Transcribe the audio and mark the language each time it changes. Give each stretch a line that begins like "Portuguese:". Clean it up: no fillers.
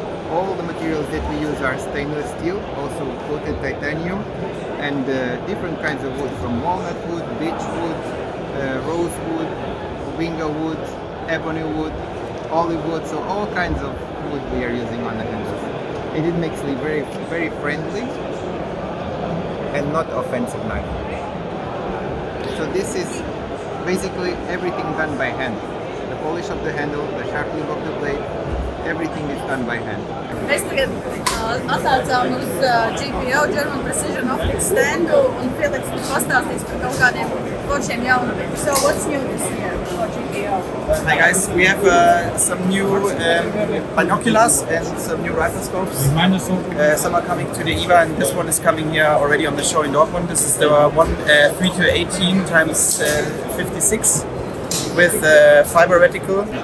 English: All the materials that we use are stainless steel, also coated titanium, and different kinds of wood, from walnut wood, beech wood, rose wood, winga wood, ebony wood, olive wood, so all kinds of wood we are using on the handles. And it makes it very, very friendly and not offensive knife. So this is basically everything done by hand. The polish of the handle, the sharpening of the blade, everything is done by hand.
Latvian: Mēs tagad atnācām uz GPO, German Precision Optics standu, un Filips mums pastāstīs par kaut kādiem foršiem jaunumiem.
English: So what's new this year for GPO? Hi guys, we have some new binoculars and some new rifle scopes. Some are coming to the EVA and this one is coming here already on the show in Dortmund. This is the one 3-18 times 56 with fiber reticle.